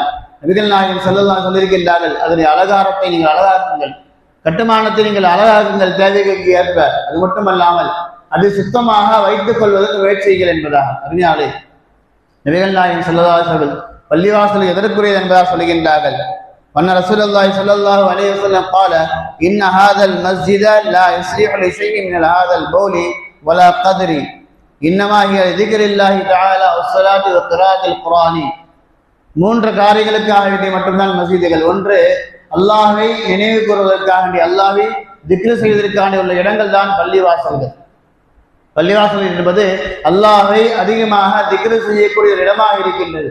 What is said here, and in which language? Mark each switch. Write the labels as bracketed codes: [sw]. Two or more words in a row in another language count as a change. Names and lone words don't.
[ta] நபிகள் நாயகம் [ar] صلى الله عليه [ta] சொல்லியிருக்கின்றார்கள், அதனுடைய அலங்காரத்தை நீங்கள் அழகாக்குங்கள், கட்டுமானத்தை நீங்கள் அழகாக்குங்கள் தேவைகளுக்கு ஏற்ப. அது மட்டுமல்லாமல் அது சுத்தமாக வைத்துக் கொள்வதற்கு முயற்சிகள் என்பதாக. அருமையாளே, நபிகள் நாயகம் [ar] صلى الله عليه وسلم [ta] பள்ளிவாசல் எதற்குரியது என்பதாக சொல்கின்றார்கள். [ar] وأن رسول الله صلى الله عليه وسلم قال ان هذا المسجد لا يصلح لشيء من هذا البول ولا قدر انما هي ذكر الله تعالى والصلاه وقراءه القران. [ta] மூன்று காரியங்களுக்காக வேண்டி மட்டும்தான் மஸ்ஜிதுகள். ஒன்று, அல்லாஹ்வை நினைவு கூறுவதற்காக வேண்டி, அல்லாஹ்வை திக்ர் செய்வதற்காக உள்ள இடங்கள் தான் பள்ளிவாசல்கள். பள்ளிவாசல் என்பது அல்லாஹ்வை அதிகமாக திக்ர் செய்யக்கூடிய ஒரு இடமாக இருக்கின்றது.